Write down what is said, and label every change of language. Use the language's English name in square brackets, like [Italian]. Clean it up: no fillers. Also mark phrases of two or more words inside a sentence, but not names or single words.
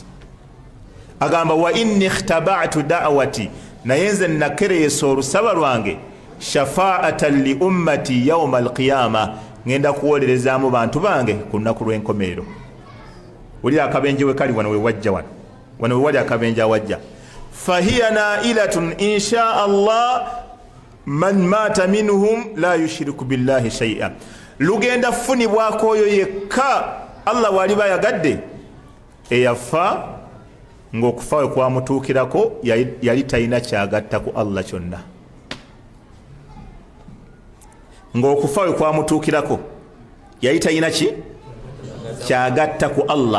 [Ganda] Agamba [Arabic] وإني اختبأت دعوتي, [Ganda] naye nze nakereesa olusaba lwange [Arabic] شفاعة لأمتي يوم القيامة, [Ganda] ngenda kuwolerezaamu bantu bange ku lunaku lw'enkomerero. Wulira akabenje we kali wano we wajja wano we wali akabenje awajja. [Arabic] فهي نائلة إن شاء الله من مات منهم لا يشرك بالله شيئا, [Ganda] lugenda funibwako oyo yekka Allah waliba yagadde eyafa ng'okufa we kwamutuukirako yali talina kyagatta ku Allah kyonna. Ng'okufa we kwamutuukirako yali talina ki kyagatta ku Allah.